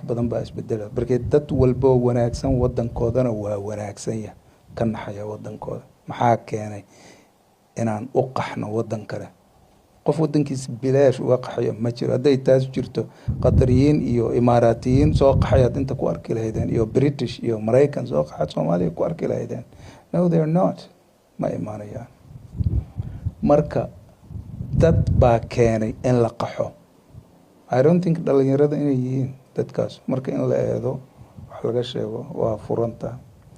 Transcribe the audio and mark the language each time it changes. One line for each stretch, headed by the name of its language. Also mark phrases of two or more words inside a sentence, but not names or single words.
Somali: badan baa isbedela markii dad walbo wanaagsan wadankoodana waa wanaagsan yahay ka naxaya wadankooda maxaa keenay inaan u qaxno wadan kale qof wadankiisa bilaash uga qaxaya ma jiro hadday taas jirto qatariyiin iyo imaaraatiyiin soo qaxayaad inta ku arki lahaydeen iyo British iyo Maraykan soo qaxaad Soomaaliya ku arki lahaydeen
English: no they're not
Somali: ma imaanayaan marka dad baa keenay in la qaxo
English: I don't think
Somali: dhalinyarada inay yihiin dadkaas marka in la eedo wax laga sheego waa furanta